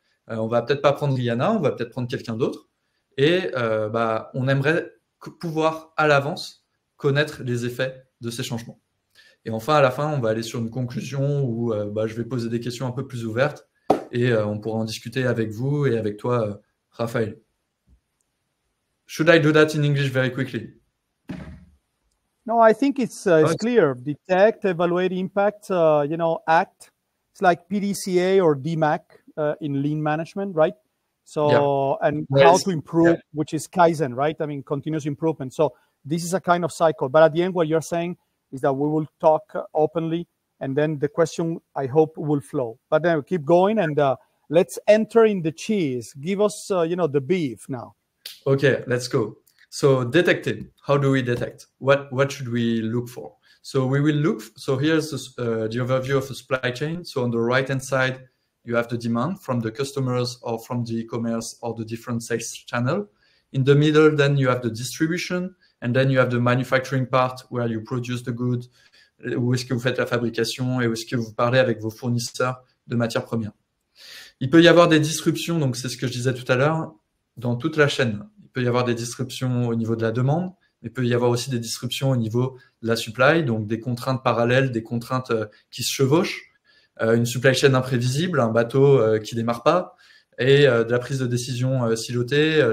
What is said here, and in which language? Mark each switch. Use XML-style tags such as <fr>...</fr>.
<fr>On va peut-être pas prendre Rihanna, on va peut-être prendre quelqu'un d'autre. Et on aimerait pouvoir à l'avance connaître les effets de ces changements. Et enfin, à la fin, on va aller sur une conclusion où je vais poser des questions un peu plus ouvertes et on pourra en discuter avec vous et avec toi, Raphaël.</fr> <en>Should I do that in English very quickly? No, I think it's clear. Detect, evaluate impact, act. It's like PDCA or DMAC in lean management, right? So, yeah. And how to improve, which is Kaizen, right? I mean, continuous improvement. So this is a kind of cycle. But at the end, what you're saying is that we will talk openly, and then the question, I hope, will flow. But then we keep going, and let's enter in the cheese. Give us, the beef now. Okay, let's go. So detecting, how do we detect? What should we look for? So we will look, so here's the overview of the supply chain. So on the right-hand side, you have the demand from the customers or from the e-commerce or the different sales channel. In the middle, then you have the distribution, and then you have the manufacturing part where you produce the good,</en> <fr>où est-ce que vous faites la fabrication et où est-ce que vous parlez avec vos fournisseurs de matières premières. Il peut y avoir des disruptions, donc c'est ce que je disais tout à l'heure, dans toute la chaîne. Il peut y avoir des disruptions au niveau de la demande, mais il peut y avoir aussi des disruptions au niveau de la supply, donc des contraintes parallèles, des contraintes qui se chevauchent, une supply chain imprévisible, un bateau qui démarre pas, et de la prise de décision silotée.</fr>